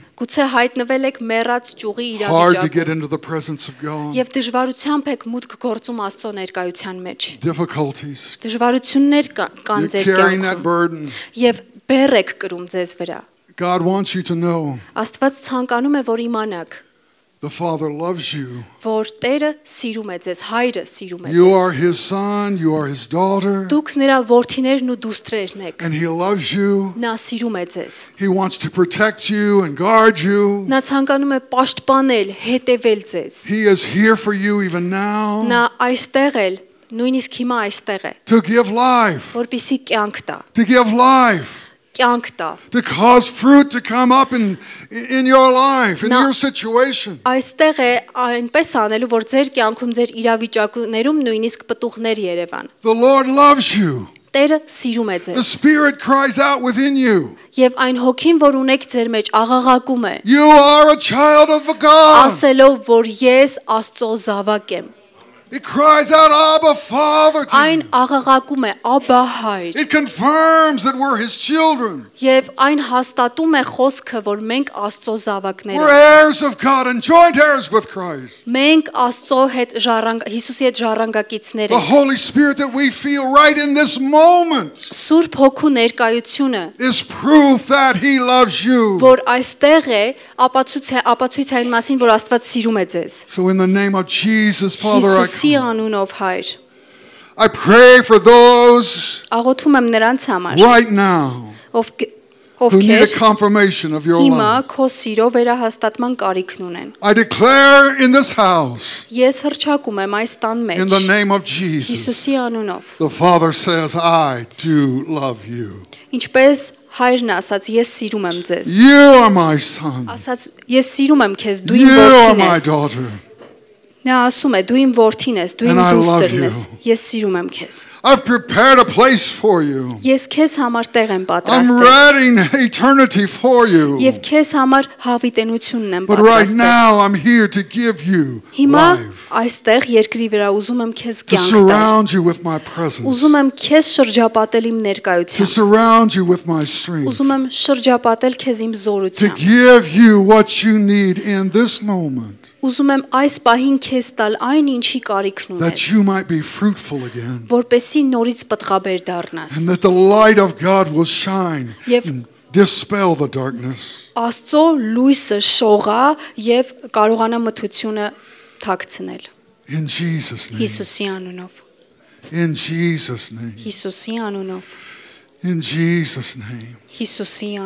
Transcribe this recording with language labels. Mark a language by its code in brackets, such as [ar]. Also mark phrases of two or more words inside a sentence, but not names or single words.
[hy] գուցե հայտնվել եք մեռած ճյուղի [en] hard to get [hy] իրավիճակում [en] into the presence of God, [hy] եւ դժվարությամբ եք մուտք գործում Աստծո ներկայության մեջ [en] difficulties. [hy] դժվարություններ կան [en] You're [hy] ձեր [en] carrying that [hy] կյանքում [en] burden. [hy] եւ բեռ եք կրում ձեզ վրա [en] God wants you to know [hy] Աստված ցանկանում է որ իմանաք [en] the Father loves you. [hy] որ Տերը սիրում է ձեզ հայրը սիրում է [en] You are [hy] ձեզ [en] His son, you are His daughter, [hy] դուք նրա որդիներն ու դուստրերն եք [en] and He loves you. [hy] նա սիրում է ձեզ [en] He wants to protect you and guard you. [hy] նա ցանկանում է պաշտպանել հետևել ձեզ [en] He is here for you even now [hy] նա այստեղ էլ նույնիսկ հիմա այստեղ է [en] to give life, [hy] որպիսի կյանք տա [en] to give life, [hy] կյանք տա [en] to cause fruit to come up in your life, in No. your situation. [hy] այստեղ է այնպես անելու որ ձեր կյանքում ձեր իրավիճակներում նույնիսկ պտուղներ երևան [en] The Lord loves you. [hy] Տերը սիրում է [en] The [hy] ձեզ [en] Spirit cries out within you. [hy] եւ այն հոգին որ ունեք ձեր մեջ աղաղակում է [en] You are a child of God. [hy] ասելով որ ես Աստծո զավակ եմ [en] It cries out, Abba, Father, to [hy] այն [en] you. [hy] աղաղակում է աբա հայր [en] It confirms that we're His children. [hy] եւ այն հաստատում է խոսքը որ մենք Աստծո [en] We're [hy] զավակներ ենք [en] heirs of God and joint heirs with Christ. [hy] մենք Աստծո հետ Հիսուսի հետ ժառանգակիցներ [en] The [hy] ենք [en] Holy Spirit that we feel right in this moment [hy] Սուրբ հոգու ներկայությունը [en] is proof that He loves you. [hy] որ այստեղ է ապացույց այն մասին որ Աստված սիրում է ձեզ [en] So in the name of Jesus, Father, [hy] Հիսուսի անունով հայր [en] I pray for those [hy] աղոթում եմ նրանց համար [en] right now who need a [hy] ովքեր [en] confirmation of your [hy] հիմա [en] love. [hy] քո սիրո վերահաստատման կարիքն ունեն [en] I declare in this house, [hy] ես հրճակում եմ այս տան [en] in the [hy] մեջ [en] name of Jesus, [hy] Հիսուսի անունով [en] the Father says, I do love you. [hy] ինչպես հայրն ասաց ես սիրում եմ ձեզ [en] You are my son. [hy] ասաց ես սիրում եմ քեզ դու իմ [en] You are [hy] որդին [en] my [hy] ես [en] daughter. [hy] նա ասում է դու իմ որդին ես դու իմ [en] And I love [hy] դուստրն [en] you. [hy] ես ես սիրում եմ քեզ [en] I've prepared a place for you. [hy] ես քեզ համար տեղ եմ [en] I'm [hy] պատրաստել [en] readying eternity for you. [hy] եւ քեզ համար հավիտենությունն եմ [en] But right [hy] պատրաստել [en] now, I'm here to give you [hy] հիմա [en] life, [hy] այստեղ երկրի վրա ուզում եմ քեզ [en] to [hy] կյանք տալ [en] surround you with my presence, [hy] ուզում եմ քեզ շրջապատել իմ [en] to [hy] ներկայությամբ [en] surround you with my strength, [hy] ուզում եմ շրջապատել քեզ իմ [en] to [hy] զորությամբ [en] give you what you need in this moment, [hy] ուզում եմ այս պահին քեզ տալ այն ինչի կարիքն [en] that [hy] ունես [en] you might be fruitful again, [hy] որպեսի նորից պտղաբեր դառնաս [en] and that the light of God will shine [hy] Եվ [en] and dispel the darkness. [hy] Աստծո լույսը շողա եւ կարողանա մթությունը թաքցնել [en] In Jesus' name. [hy] Հիսուսի անունով [en] In Jesus' name. [hy] Հիսուսի անունով, [en] In Jesus' name. [hy] Հիսուսի